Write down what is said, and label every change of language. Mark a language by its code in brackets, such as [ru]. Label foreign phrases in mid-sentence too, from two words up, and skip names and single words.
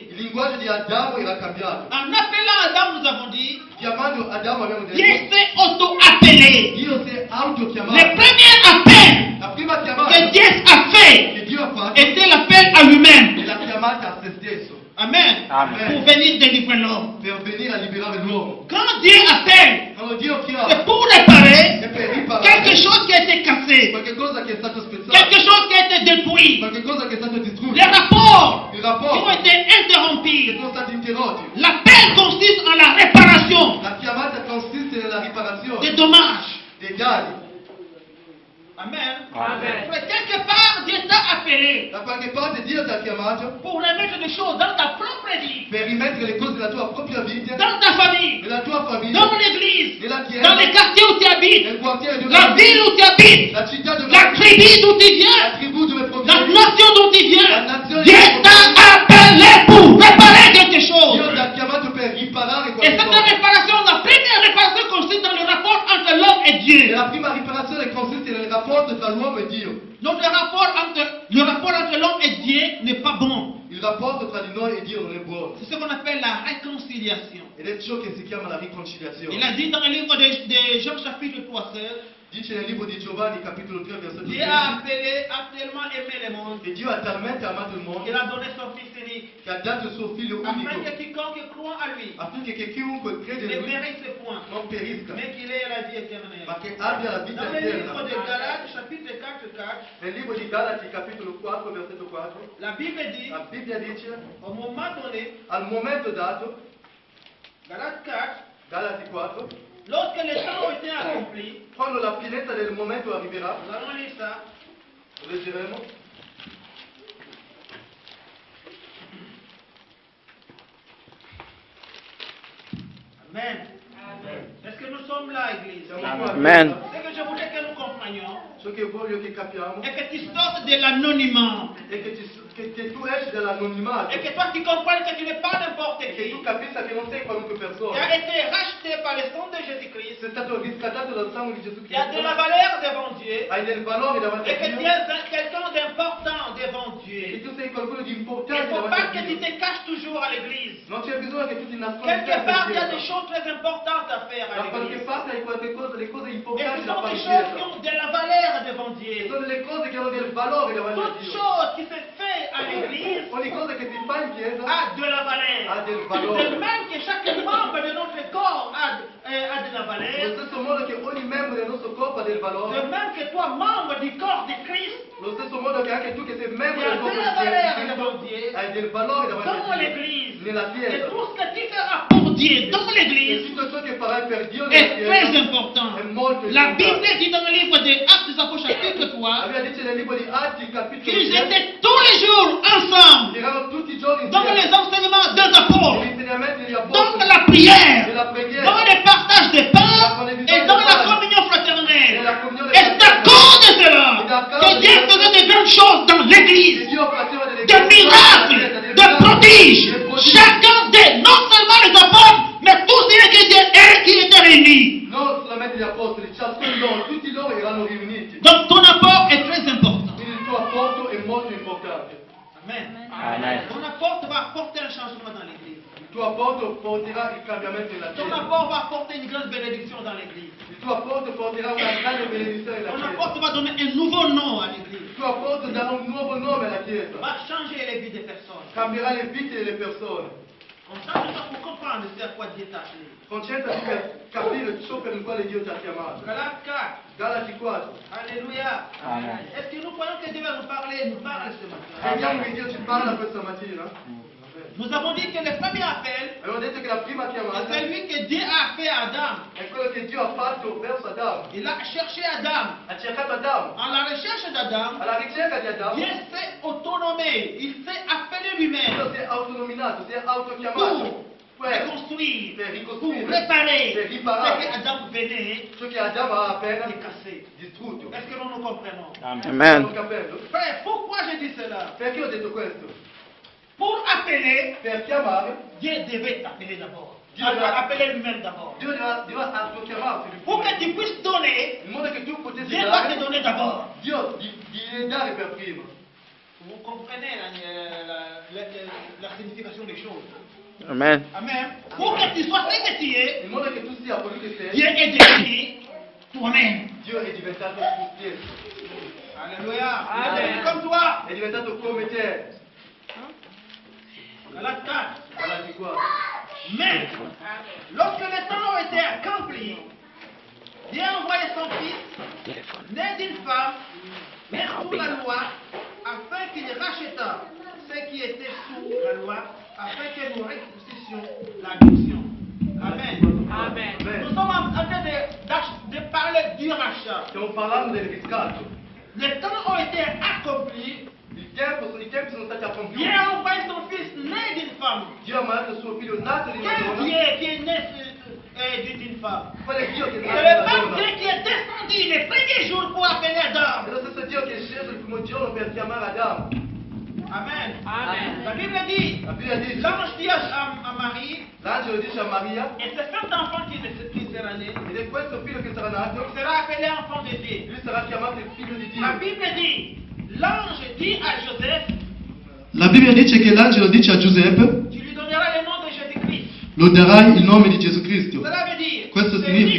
[it] Il linguaggio di Adamo era cambiato. [fr] En appelant Adam, nous avons dit, [it] Chiamando Adamo abbiamo [fr] Dieu [it] detto, [fr] s'est auto-appelé. [it] Dio si è [fr] Le [it] autochiamato. [fr] premier appel [it] La prima [fr] que [it] chiamata [fr] Dieu a fait [it] che Dio ha fatto [fr] était l'appel à lui-même. [it] è la chiamata a se stesso, [fr] Amen. [it] Amen. [fr] Pour venir délivrer l'homme. [it] per venire a liberare l'uomo. [fr] Quand Dieu appelle, [it] Quando Dio [fr] c'est [it] chiama [fr] pour réparer [it] è per [fr] quelque [it] riparare [fr] chose qui a été cassé, [it] qualche cosa che è stato [fr] quelque [it] spezzato, [fr] chose qui a été détruit, [it] qualche cosa che è stato distrutto, [fr] les rapports [it] il [fr] qui ont [it] rapporto [fr] été [it] che [fr] interrompus. [it] sono stati interrotti. [fr] L'appel consiste en la réparation [it] La chiamata consiste nella riparazione [fr] des dommages. [it] dei danni. [fr] Amen. [it] Amen. [fr] Mais quelque part, Dieu t'a appelé [it] Da qualche parte Dio ti ha chiamato [fr] pour remettre des choses dans ta propre vie, [it] per rimettere le cose della tua propria vita, [fr] dans ta famille, [it] nella tua famiglia, [fr] dans l'église, [it] nella [fr] dans [it] chiesa, [fr] les quartiers où tu habites, [it] nel quartiere dove [fr] la ville où tu habites, [it] la città dove [fr] la tribu d'où tu viens, [it] la tribù dove [fr] la [it] provieni. [fr] nation d'où tu [it] La [fr] viens. [it] nazione [fr] Dieu [it] dove [fr] t'a appelé pour réparer quelque chose. [it] Dio ti ha chiamato per riparare [fr] Et cette [it] qualcosa. [fr] réparation, la première réparation consiste dans le rapport entre l'homme et [it] E [fr] Dieu. [it] la prima riparazione consiste nel rapporto tra l'uomo e Dio. [fr] Donc le rapport entre l'homme et Dieu n'est pas bon. [it] Il rapporto tra di noi e Dio non è buono. [fr] C'est ce qu'on appelle la réconciliation. [it] Ed è ciò che si chiama la riconciliazione. [fr] Il a dit dans le livre de Jean chapitre 3, [it] Dice nel libro di Giovanni capitolo 3 versetto [fr] Dieu [it] 10 [fr] a tellement aimé le monde [it] che Dio ha talmente amato il mondo [fr] qu'il a donné son Fils unique, [it] che ha dato il suo figlio [fr] afin [it] unico [fr] que quiconque croit à lui [it] affinché che chiunque crede [fr] ne [it] in lui [fr] périsse point, [it] non perisca, [fr] mais qu'il ait la vie éternelle. [it] ma che abbia la vita [fr] Dans le livre de [it] eterna. [fr] Galates chapitre 4, [it] Nel libro di Galati capitolo 4 versetto 4 [fr] la Bible dit, [it] la Bibbia dice [fr] au moment donné, [it] al momento dato, [fr] Galates 4, [it] Galati 4, [fr] lorsque les temps ont été accomplis, [it] quando la finezza del momento arriverà, [fr] nous allons lire ça. [it] lo leggeremo, [fr] Amen. Est-ce que nous sommes là, Église? [it] siamo qua. Amen. [fr] Ce que je voudrais que nous comprenions [it] Ciò che voglio che capiamo [fr] est que tu sortes de l'anonymat [it] è che tu esci dall'anonimato [fr] et que toi tu comprennes que tu n'es pas n'importe [it] e che [fr] qui. [it] tu capisca che non sei qualunque [fr] Tu [it] persona. [fr] as été racheté par le sang de Jésus-Christ. [it] Sei stato riscattato dal sangue di Gesù [fr] Tu as de la [it] Cristo, [fr] valeur devant Dieu. [it] hai del valore davanti [fr] Et [it] a [fr] que tu [it] Dio [fr] es quelqu'un d'important devant [it] e [fr] Dieu. [it] che tu sei qualcuno di [fr] Il ne [it] importante [fr] faut [it] davanti [fr] pas [it] a [fr] que tu [it] Dio. [fr] te caches toujours à l'église. [it] Non c'è bisogno che tu ti nascondi [fr] Quelque part, il y a des [it] sempre [fr] choses très importantes à faire à [it] da qualche [fr] l'église. [it] parte hai qualche cosa, le cose [fr] Et [it] importanti [fr] ce [it] da [fr] sont [it] fare [fr] des [it] in [fr] choses qui [it] chiesa. [fr] ont de la valeur devant Dieu. [it] Sono delle cose che hanno del valore davanti a [fr] Toute [it] Dio. [fr] chose qui se fait à l'église [it] Ogni cosa che si fa in chiesa [fr] a de la valeur. [it] ha del valore. [fr] De même que chaque membre de notre corps a de la [it] Allo [fr] valeur. [it] stesso modo che ogni membro del nostro corpo ha del [fr] De [it] valore, [fr] même que toi, membre du corps de Christ, [it] allo stesso modo che anche tu che sei membro [fr] tu as [it] del corpo [fr] de [it] di [fr] la valeur [it] Cristo [fr] devant Dieu. [it] hai del valore davanti [fr] Dans [it] a Dio [fr] l'église. [it] nella [fr] Et [it] chiesa. [fr] tout ce que tu feras pour Dieu dans [it] E [fr] l'église [it] tutto ciò che farai per Dio [fr] est [it] nella [fr] très [it] Chiesa [fr] important. [it] è molto [fr] La [it] importante. [fr] Bible dit dans le livre des Actes des Apôtres chapitre 3 [it] Aveva detto nel libro di Atti, capitolo [fr] qu'ils [it] 7, [fr] étaient tous les jours ensemble [it] erano tutti i giorni [fr] dans les [it] insieme. [fr] enseignements des apôtres, [it] Gli insegnamenti degli [fr] dans [it] apostoli, [fr] la prière, [it] nella [fr] dans [it] preghiera, [fr] le partage des pains et dans la communion fraternelle. Et c'est à cause de cela que Dieu faisait de grandes choses dans [it] che [fr] l'église, [it] Dio faceva delle [fr] des miracles, des prodiges. Chacun des, non seulement les apôtres, mais tous ceux qui étaient réunis. [it] Non solamente gli apostoli, ciascuno loro, tutti loro erano riuniti. [fr] Donc ton apport est très important. [it] Quindi il tuo apporto è molto importante. [fr] Amen. [it] Amen. [fr] Ton apport va apporter un changement dans l'église. [it] Il tuo apporto porterà il cambiamento nella [fr] Ton [it] Chiesa. [fr] apport va apporter une grande bénédiction dans l'église. [it] Il tuo apporto porterà una grande benedizione [fr] Ton [it] nella [fr] apport [it] Chiesa. [fr] va donner un nouveau nom à l'église. [it] Il tuo apporto darà un nuovo nome alla Chiesa. [fr] Va changer les vies des personnes. [it] Cambierà le vite delle persone. [fr] Concentre-toi pour comprendre ce à quoi Dieu t'a appelé. [it] Concentrati per capire ciò per il quale Dio ti ha chiamato. [fr] Galates 4. [it] Galati 4. [fr] Alléluia. [it] Amen. [fr] Est-ce que nous croyons que Dieu va nous parler ce matin? [it] Crediamo che Dio ci parla questa mattina. [fr] Nous avons dit que le premier appel, [it] Abbiamo detto che la prima [fr] c'est [it] chiamata [fr] celui que Dieu a fait à Adam. [it] è quello che Dio ha fatto verso Adamo. [fr] Il a cherché Adam. [it] Ha cercato Adamo. [fr] En la recherche d'Adam, [it] Alla ricerca di Adamo, [fr] Dieu s'est autonomé. Il s'est appelé lui-même [it] Dio si è autonominato, si è autochiamato [fr] pour [it] per [fr] reconstruire, [it] per [fr] pour [it] ricostruire, [fr] réparer [it] per [fr] ce [it] riparare [fr] que Adam venait [it] ciò che Adamo ha appena [fr] de casser. [it] distrutto. [fr] Est-ce que nous nous comprenons? [it] Amen. Stiamo capendo? [fr] Frère, pourquoi je dis cela? [it] Perché ho detto questo? [fr] Pour appeler, [it] Per chiamare, [fr] Dieu devait t'appeler d'abord. Dieu devait- Appeler lui-même d'abord. [it] Dio deve autochiamarti. [fr] Pour que tu puisses donner, [it] In modo che tu potessi [fr] Dieu va te [it] dare, [fr] donner d'abord. [it] Dio di dare per primo. [fr] Vous comprenez la signification des choses. Amen. [it] Amen. [fr] Pour que tu sois ce que tu es, [it] In modo che tu sia quello che sei, [fr] Dieu est devenu toi-même. [it] Dio è diventato tu stesso. [fr] Alléluia. [it] Amen. [fr] Comme toi. [it] È diventato come te. [fr] Galates 4. [it] Galati 4. [fr] Mais, lorsque les temps ont été accomplis, Dieu a envoyé son fils, né d'une femme, mais sous la loi, afin qu'il rachètât ceux qui étaient sous la loi, afin que nous ressuscitions l'adoption. Amen. [it] Amen. [fr] Nous sommes en train de parler du rachat. [it] Stiamo parlando del riscatto. [fr] Les temps ont été accomplis. [it] I tempi sono stati [fr] Dieu [it] compiuti. [fr] a envoyé son fils né d'une femme. [it] Dio ha mandato suo figlio nato di una [fr] Quel [it] donna. [fr] Dieu qui est né d'une femme? [it] Qual è Dio che è [fr] C'est [it] nato [fr] le [it] da [fr] même [it] donna? [fr] Dieu qui est descendu les premiers jours pour appeler [it] È [fr] Adam. [it] lo stesso Dio che è sceso il primo giorno per chiamare Adamo. [fr] Amen. La Bible dit, [it] La Bibbia dice, [fr] l'ange dit à Marie, [it] l'angelo dice a Maria, [fr] et c'est cet enfant qui sera né, [it] ed è questo figlio che sarà nato, [fr] sera appelé enfant de Dieu. [it] lui sarà chiamato il figlio di [fr] La [it] Dio. [fr] Bible dit, l'ange dit à Joseph, [it] La Bibbia dice che l'angelo dice a Giuseppe, [fr] tu lui donneras le nom de Jésus-Christ. [it] lo darai il nome di Gesù Cristo, [fr] Cela veut dire, [it] Questo [fr] c'est lui